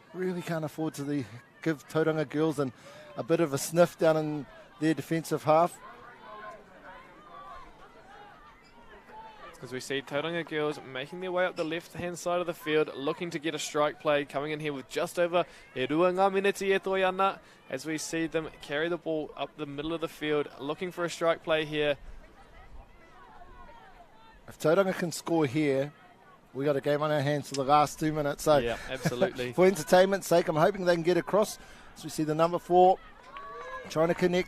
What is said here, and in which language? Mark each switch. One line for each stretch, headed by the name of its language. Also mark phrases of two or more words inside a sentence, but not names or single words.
English: Really can't afford to give Tauranga Girls a bit of a sniff down in their defensive half. As we see Tauranga Girls making their way up the left-hand side of the field, looking to get a strike play, coming in here with just over
Māori: e rua ngā miniti e toi ana,
English: as we see them carry the ball up the middle of the field, looking for a strike play here. If Tauranga can score here, we got a game on our hands for the last 2 minutes. So yeah, absolutely. For entertainment's sake, I'm hoping they can get across. As we see the number 4 trying to connect.